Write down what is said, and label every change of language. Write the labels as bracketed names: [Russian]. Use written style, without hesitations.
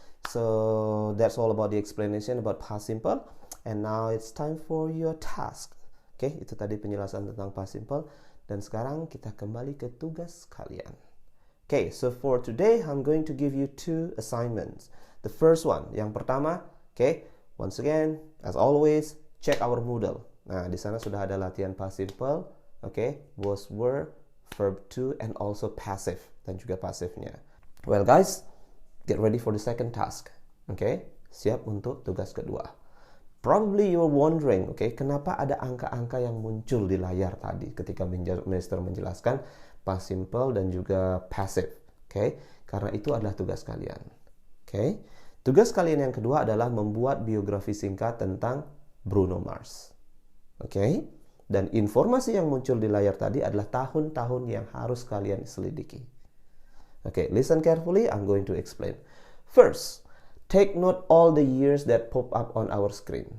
[English] So that's all about the explanation about past simple. And now it's time for your task. [Indonesian] Itu tadi penjelasan tentang past simple. Dan sekarang kita kembali ke tugas kalian. [English] So for today, I'm going to give you 2 assignments. The first one, [Indonesian] yang pertama, [English] once again, as always, check our Moodle. [Indonesian] Di sana sudah ada latihan past simple, was, were, verb to, [English] and also passive, [Indonesian] dan juga pasifnya. [English] Well guys, get ready for the second task. [Indonesian] Siap untuk tugas kedua. [English] Probably you're wondering, [Indonesian] kenapa ada angka-angka yang muncul di layar tadi ketika Mister menjelaskan past simple dan juga passive. Karena itu adalah tugas kalian. Tugas kalian yang kedua adalah membuat biografi singkat tentang Bruno Mars. Dan informasi yang muncul di layar tadi adalah tahun-tahun yang harus kalian selidiki. [English] Listen carefully, I'm going to explain. First, take note all the years that pop up on our screen.